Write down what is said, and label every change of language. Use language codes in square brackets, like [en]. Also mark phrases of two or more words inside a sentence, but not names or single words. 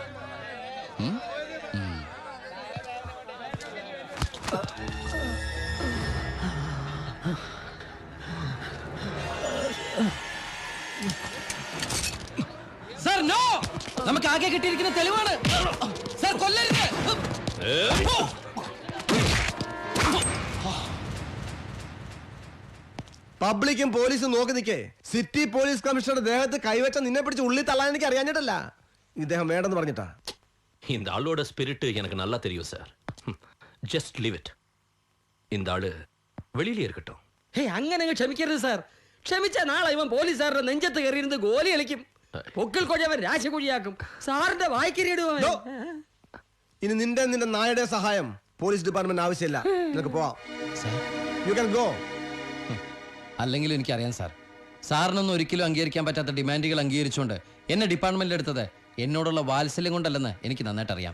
[ml] സാർ നോ, നമുക്ക് ആകെ കിട്ടിയിരിക്കുന്ന തെളിവാണ്. സാർ കൊല്ലരുത്. പബ്ലിക്കും പോലീസും നോക്കി നിൽക്കേ. സിറ്റി പോലീസ് കമ്മീഷണറുടെ ദേഹത്ത് കൈവച്ച നിന്നെ പിടിച്ച് ഉള്ളിൽ തള്ളാൻ എനിക്ക് അറിയാഞ്ഞിട്ടല്ല, ഇദ്ദേഹം വേണ്ടെന്ന് പറഞ്ഞിട്ടാ. [ta] இந்த ஆளோட ஸ்பிரிட் எனக்கு நல்லா தெரியும் சார். [en] Just leave it. [ta] இந்த ஆளு வெளியிலே இருக்கட்டும். [ml] അങ്ങനെ ക്ഷമിക്കരുത് സാർ. ക്ഷമിച്ച നാളെ ഇവൻ പോലീസുകാരുടെ നെഞ്ചത്ത് കയറിയിരുന്ന് ഗോലി കളിക്കും. പൊക്കിൽ കൊഴവൻ രാശികുഴിയാക്കും. സാറിന്റെ വായിക്കരിയിടുവൻ. ഇനി നിന്റെ നായയുടെ സഹായം പോലീസ് ഡിപ്പാർട്ട്മെന്റ് ആവശ്യമില്ല. നിനക്ക് പോവാം. [en] You can go. [ml] അല്ലെങ്കിലും എനിക്കറിയാം സാർ, സാറിനൊന്നും ഒരിക്കലും അംഗീകരിക്കാൻ പറ്റാത്ത ഡിമാൻഡുകൾ അംഗീകരിച്ചുകൊണ്ട് എന്നെ ഡിപ്പാർട്ട്മെന്റിൽ എടുത്തത് എന്നോടുള്ള വാത്സല്യം കൊണ്ടല്ലെന്ന് എനിക്ക് നന്നായിട്ട് അറിയാം.